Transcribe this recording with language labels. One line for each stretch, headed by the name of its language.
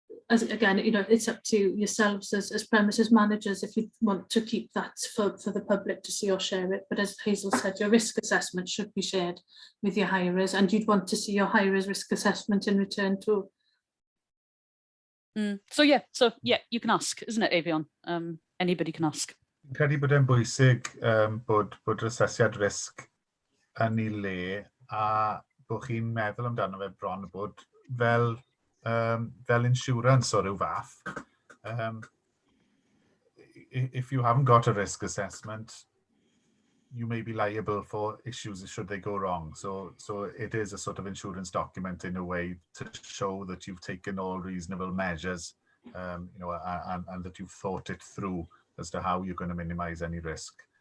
English: As again, it's up to yourselves as premises managers if you want to keep that for the public to see or share it. But as Hazel said, your risk assessment should be shared with your hirers, and you'd want to see your hirers' risk assessment in return too. So yeah, you can ask, isn't it, Avion? Anybody can ask.
Welsh: Credu bod e'n bwysig bod asesiad risg yn ei le, a bod chi'n meddwl amdano fe bron bod fel insurance o ryw fath.
English: If you haven't got a risk assessment, you may be liable for issues should they go wrong. So it is a sort of insurance document in a way to show that you've taken all reasonable measures, and that you've thought it through as to how you're going to minimize any risk.